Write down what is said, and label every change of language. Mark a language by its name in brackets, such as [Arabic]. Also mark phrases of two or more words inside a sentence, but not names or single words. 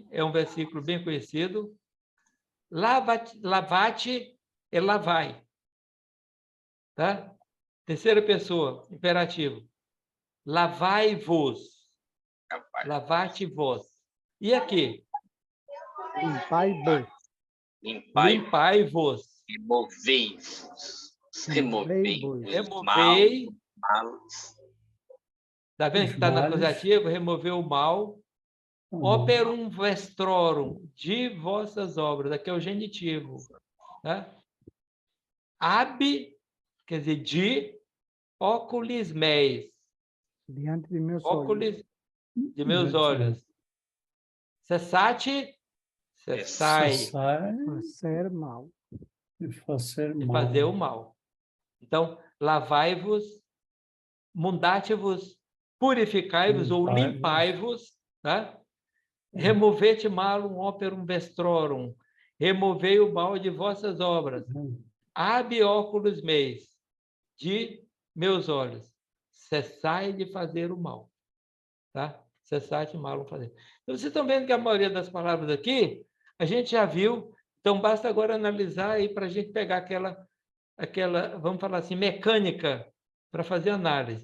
[Portuguese] É um versículo bem conhecido. Lavate e lavai. Tá? Terceira pessoa, imperativo. Lavai-vos. Lavate-vos. E aqui? Limpai-vos. Limpai-vos. Removei-vos. Removei-vos. Removei. Está vendo que está no males. acusativo? Removeu o mal. [Latin] Operum vestrorum, [Portuguese] de vossas obras. Aqui é o genitivo. Tá? Ab, quer dizer, de, [Latin] óculos meis. [Portuguese] Diante de meus óculos de meus olhos. Cessate, cessai. Fazer mal. De fazer De mal. fazer o mal. Então, lavai-vos, mundate-vos, purificai-vos ou limpai-vos, tá? [Latin] Removete malum operum vestrorum, [Portuguese] removei o mal de vossas obras. [Latin] Ab óculos meis, [Portuguese] de meus olhos, cessai de fazer o mal, tá? Cessai de malum fazer. Então, vocês estão vendo que a maioria das palavras aqui, a gente já viu, então basta agora analisar aí para a gente pegar aquela, vamos falar assim, mecânica para fazer análise.